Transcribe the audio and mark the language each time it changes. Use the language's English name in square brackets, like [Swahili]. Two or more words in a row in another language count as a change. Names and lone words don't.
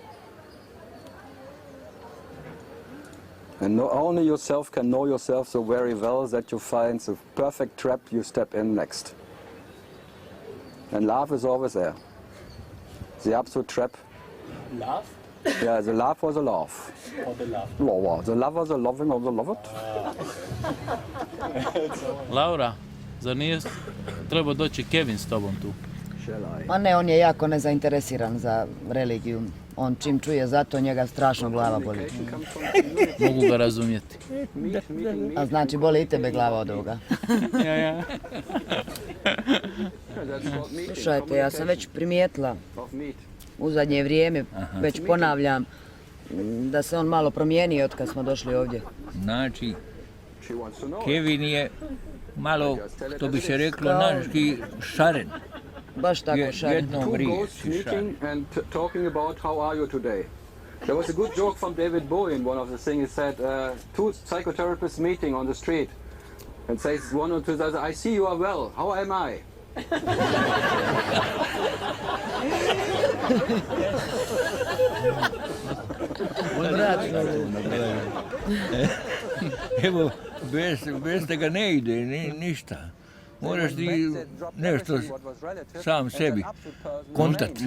[English] And only yourself can know yourself so very well that you find the perfect trap you step in next. And love is always there. The absolute trap. Love? Yeah, the love was a love. Or the love? The love was a loving of the loved. Laura, [Croatian] zar nije trebao doći Kevin s tobom tu? Ma ne, on je jako nezainteresiran za religiju. On čim čuje za to, njega strašno glava boli. Mogu ga razumjeti. A znači boli i tebe glava od ovoga. Slušajte, ja sam već primijetila u zadnje vrijeme, već ponavljam, da se on malo promijenio od kad smo došli ovdje. Znači, Kevin je malo, što bi se reklo, naški šaren. Baš tako šaren. [English] Two ghosts meeting and talking about how are you today. There was a good joke from David Bowie in one of the things. He said, two psychotherapists meeting on the street and says one to the other, I see you are well, how am I? [Croatian] Evo, bez tega ne ide, ništa. Moraš ti nešto sam sebi kontakt.